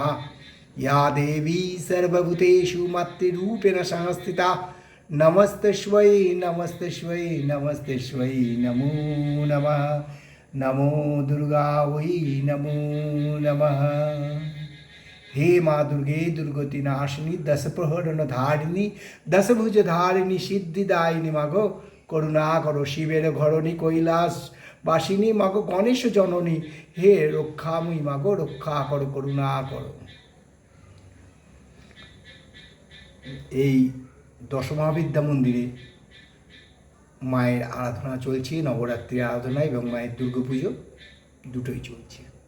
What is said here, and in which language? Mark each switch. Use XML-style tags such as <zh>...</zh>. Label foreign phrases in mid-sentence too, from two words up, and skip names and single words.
<sa>या देवी सर्वभूतेषु मातृरूपेण संस्थिता नमस्तस्मै नमस्तस्मै नमस्तस्मै नमो नमः। नमो दुर्गा वै नमो नमः।</sa> <bn>হে মা দুর্গে দুর্গতি নাশিনী দশ প্রহরণ ধারিণী দশভুজ ধারিণী সিদ্ধিদায়িনী মাগো করুণা করো। শিবের ঘরণী কৈলাস বাসিনী মাগো গণেশ জননী হে রক্ষাময়ী মাগো রক্ষা করো করুণা করো। এই দশমহাবিদ্যা মন্দিরে মায়ের আরাধনা চলছে, নবরাত্রি আরাধনা এবং মায়ের দুর্গাপুজো দুটোই চলছে।</bn>